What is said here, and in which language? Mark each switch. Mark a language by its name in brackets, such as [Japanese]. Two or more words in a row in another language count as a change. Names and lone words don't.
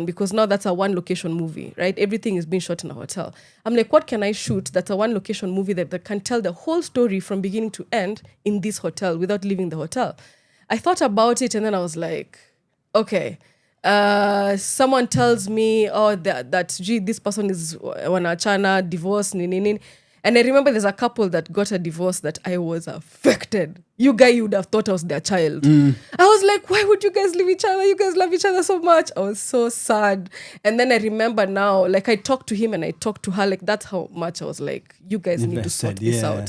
[English] Because now that's a one location movie, right? Everything is being shot in a hotel. I'm like, what can I shoot that's a one location movie that can tell the whole story from beginning to end in this hotel without leaving the hotel? I thought about it and then I was like, okay. Someone tells me, that gee, this person is wanachana, divorce, nini. And I remember there's a couple that got a divorce that I was affected. You would have thought I was their child. I was like, why would you guys leave each other? You guys love each other so much. I was so sad. And then I remember now, like I talked to him and I talked to her, like that's how much I was like, you guys need to sort this out.